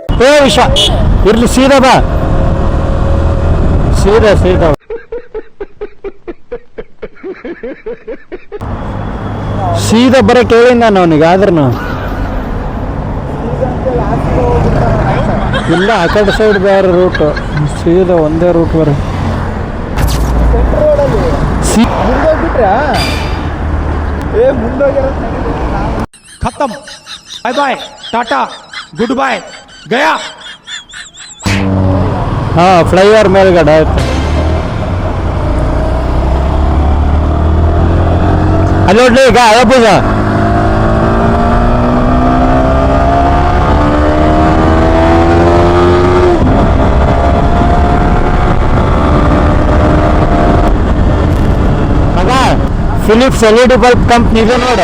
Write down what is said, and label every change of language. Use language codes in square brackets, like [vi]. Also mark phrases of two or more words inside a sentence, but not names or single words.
[kn] ವಿಷ ಇರ್ಲಿ, ಸೀದಾ ಬಾ, ಸೀದಾ. ಸೀದಾ ಬರಕ್ಕೆ ಹೇಳಿ ನಾನು ಅವನಿಗೆ. ಆದ್ರೂ ಇಲ್ಲ, ಆ ಕಡೆ ಸೈಡ್ ಬೇರೆ ರೂಟು, ಸೀದಾ ಒಂದೇ ರೂಟ್ ಬರ. [hi] खत्म, [en] bye bye, [hi] टाटा, [en] good bye, [hi] गया. [kn] ಹಾಂ, ಫ್ಲೈಓವರ್ ಮೇಲ್ಗಡೆ ಆಯ್ತು. ಅಲ್ಲಿ ನೋಡ್ಲಿ ಈಗ ಅಳಬುಜ ಮಗ, ಫಿಲಿಪ್ಸ್ [en] LED bulb company [kn] ಇದೆ ನೋಡ.